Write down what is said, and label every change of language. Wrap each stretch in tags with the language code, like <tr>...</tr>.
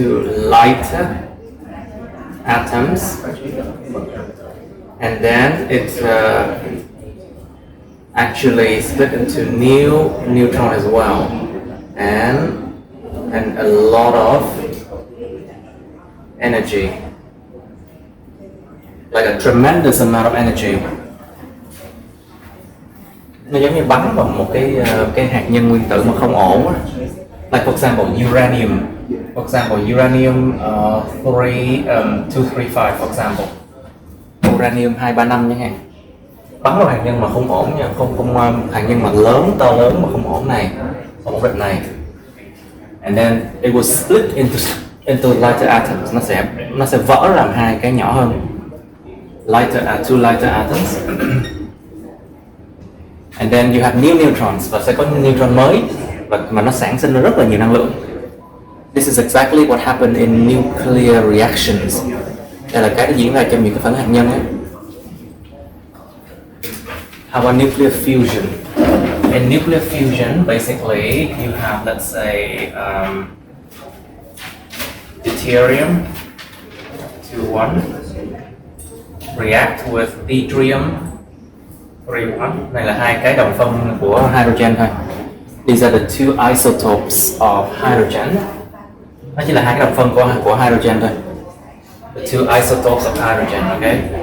<en>lighter atoms, and then it actually split into new neutron as well, and a lot of energy, like a tremendous amount of energy.</en> <vi>Nó giống như bắn vào một cái hạt nhân nguyên tử mà không ổn á.</vi> <en>Like for example uranium. For example uranium 235 for example.</en> <vi>Uranium 235 chẳng hạn. Bắn vào hạt nhân mà không ổn nha, không hạt nhân mà to lớn mà không ổn này, không ổn định này.</vi> <en>And then it will split into lighter atoms.</en> <vi>Nó sẽ vỡ làm hai cái nhỏ hơn.</vi> <en>Two lighter atoms. And then you have new neutrons,</en> <vi>và sẽ có neutron mới mà nó sản sinh ra rất là nhiều năng lượng.</vi> <en>This is exactly what happened in nuclear reactions.</en> <vi>Đây là cái diễn ra trong những cái phản ứng hạt nhân ấy.</vi> <en>How about nuclear fusion? In nuclear fusion, basically you have, let's say, deuterium 2-1 react with yttrium 3-1.</en> <vi>Này là hai cái đồng phân của hydrogen thôi.</vi> <en>These are the two isotopes of hydrogen.</en> <vi>Nó chỉ là hai cái đồng phân của hydrogen thôi.</vi> <en>The two isotopes of hydrogen, okay?</en>